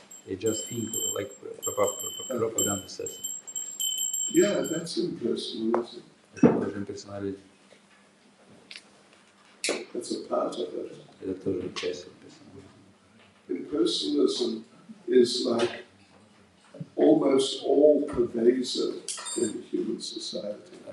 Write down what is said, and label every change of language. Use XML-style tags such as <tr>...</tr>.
<en>They just think like propaganda says. Yeah, that's impersonalism.</en> <ru>Это тоже имперсонализм.</ru> <en>That's a part of it.</en> <ru>Это тоже часть имперсонализма.</ru> <en>Impersonalism is like almost all pervasive in human society.</en>